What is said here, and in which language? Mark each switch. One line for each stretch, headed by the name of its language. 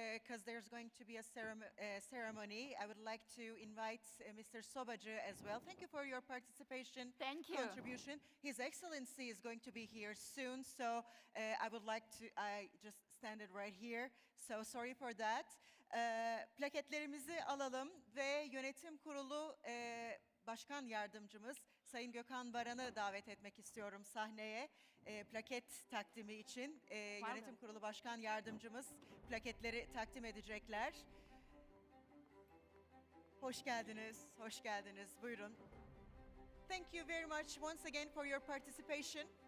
English: Because there's going to be a ceremony. I would like to invite Mr. Sobacı as well. Thank you for your participation. Thank you. Contribution. His Excellency is going to be here soon, so I would like to, I just stand it right here. So sorry for that.
Turkish: Plaketlerimizi alalım ve yönetim kurulu başkan yardımcımız Sayın Gökhan Baran'ı davet etmek istiyorum sahneye. Plaket takdimi için yönetim kurulu başkan yardımcımız plaketleri takdim edecekler. Hoş geldiniz, hoş geldiniz. Buyurun.
English: Thank you very much once again for your participation.